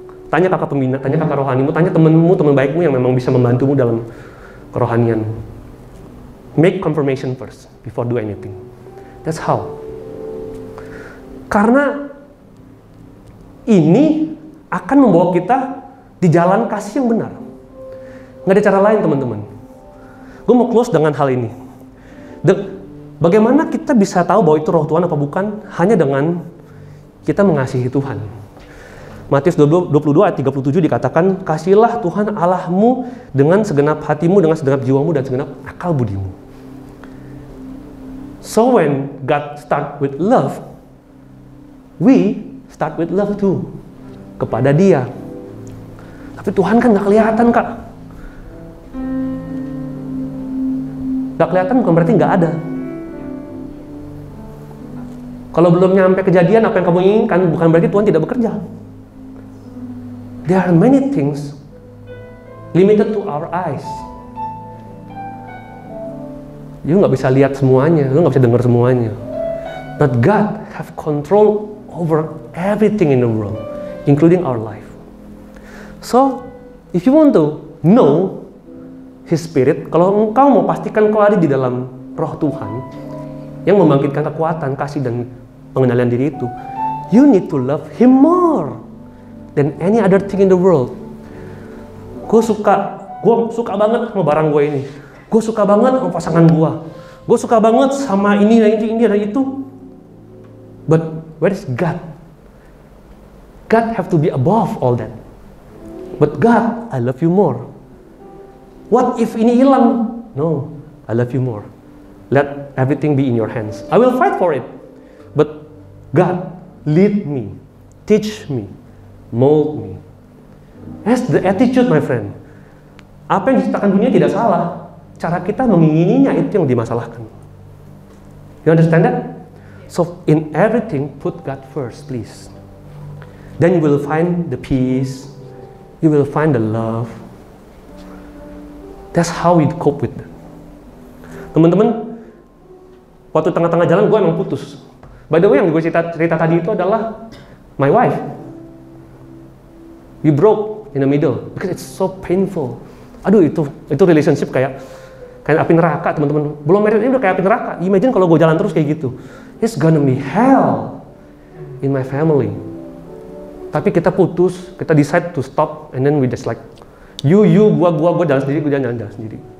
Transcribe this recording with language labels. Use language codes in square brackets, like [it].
[id] Tanya kakak pembina, tanya kakak rohanimu, tanya temenmu, teman baikmu yang memang bisa membantumu dalam kerohanian. [en] Make confirmation first before do anything. That's how. [id] Karena ini akan membawa kita di jalan kasih yang benar. Nggak ada cara lain, teman-teman. Gue mau close dengan hal ini. Bagaimana kita bisa tahu bahwa itu roh Tuhan apa bukan? Hanya dengan kita mengasihi Tuhan. Matius 22 ayat 37 dikatakan, kasihilah Tuhan Allahmu dengan segenap hatimu, dengan segenap jiwamu, dan segenap akal budimu. [en] So when God start with love, we start with love too. [id] Kepada Dia. Tapi Tuhan kan gak kelihatan, Kak. Gak kelihatan bukan berarti gak ada. Kalau belum nyampe kejadian apa yang kamu inginkan, bukan berarti Tuhan tidak bekerja. [en] There are many things limited to our eyes. [id] You nggak bisa lihat semuanya, you nggak bisa dengar semuanya. [en] But God have control over everything in the world, including our life. So, if you want to know His Spirit, [id] kalau engkau mau pastikan kau ada di dalam roh Tuhan yang membangkitkan kekuatan, kasih, dan pengendalian diri itu, [en] you need to love Him more than any other thing in the world. [id] Gue suka banget sama barang gue ini. Gue suka banget sama pasangan gue. Gue suka banget sama ini dan itu. [en] But where is God? God have to be above all that. But God, I love you more. What if [id] ini hilang? [en] No, I love you more. Let everything be in your hands. I will fight for it. But God, lead me, teach me, mold me. That's the attitude, my friend. [id] Apa yang diciptakan dunia tidak salah. Cara kita mengingininya itu yang dimasalahkan. [en] You understand that? So in everything, put God first, please. Then you will find the peace. You will find the love. That's how we cope with that. [id] Teman-teman, waktu tengah-tengah jalan gue emang putus. By the way, yang gue cerita tadi itu adalah [en] my wife. We broke in the middle because it's so painful. [id] Aduh, itu relationship kayak api neraka, teman-teman. Belum married ini udah kayak api neraka. Imagine kalau gue jalan terus kayak gitu. [en] It's gonna be hell in my family. [id] Tapi kita putus, kita [en] decide to stop, and then we just like, [id] gua jalan sendiri, gue jalan sendiri.